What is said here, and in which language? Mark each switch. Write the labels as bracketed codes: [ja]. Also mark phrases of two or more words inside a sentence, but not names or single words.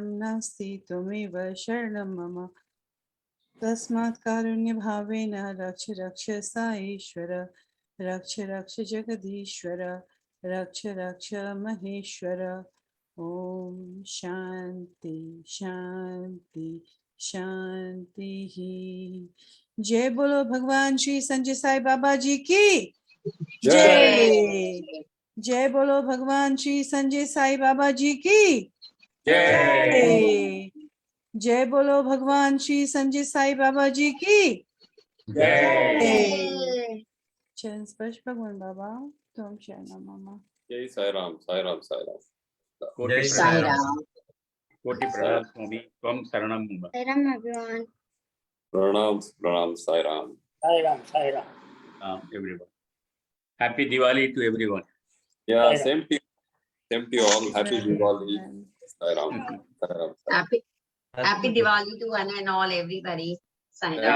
[sa] नास्ति त्वमेव शरणं मम तस्मात् कारुण्यभावेन रक्ष रक्ष साईश्वर रक्ष रक्ष जगदीश्वर रक्ष रक्ष महेश्वर ओम शांति शांति शांति ही। [hi] जय बोलो भगवान श्री संजय साई बाबा जी की जय। जय बोलो भगवान श्री संजय साई बाबा जी की जय। जय बोलो भगवान श्री संजय साई बाबा जी की जय। चरण स्पर्श भगवान बाबा [sa] तुम शरणम मम। [hi] जय साई राम साई राम साई राम। जय साई राम। [sa] कोटि प्रणाम स्वामी, त्वं शरणं मम. [en] Sairam everyone. Pranam, Sai Ram. Sai Ram, Sai Ram. Everyone. Happy Diwali to everyone. Yeah, Sai Ram. same to you all. Happy Diwali. Sai Ram. Sai Ram. Happy Diwali to one and all, everybody. Sign Thank